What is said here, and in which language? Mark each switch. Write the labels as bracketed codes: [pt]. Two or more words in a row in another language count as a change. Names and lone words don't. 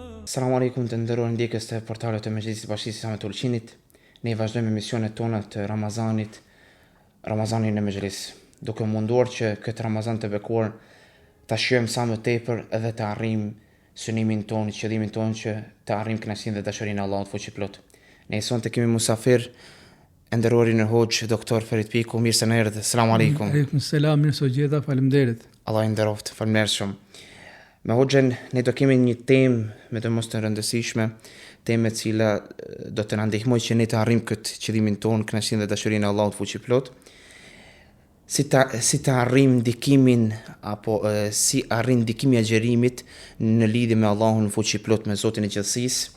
[ar] السلام عليكم [sq] të nderuar ndjekës të portalet të Mejlisit Bashkisë Islame të Ulqinit. Ne vazhdojmë misionet tona të Ramazanin në Mejlis, duke munduar që këtë Ramazan të bekuar ta shijojmë sa më tepër edhe të arrijmë synimin tonë, qëllimin tonë që të arrijmë kënaqësinë dhe dashurinë e Allahut fuqiplot. Ne sonte kemi musafir nderuarin e Hoxh Doktor Ferit Piku. Mirë se na erdhët. [ar] السلام عليكم. عليكم السلام, [sq] mirë se gjeta, faleminderit. Allah i nderoft, faleminderit shumë. Me Hoxhën ne do kemi një temë me të mos të rëndësishme, temë e cila do të na ndihmojë që ne të arrijmë këtë qëllimin tonë, kënaqësinë dhe dashurinë e Allahut fuqiplot. Si të arrijmë ndikimin apo si arrin ndikimi i agjerimit në lidhje me Allahun fuqiplot, me Zotin e gjithësisë.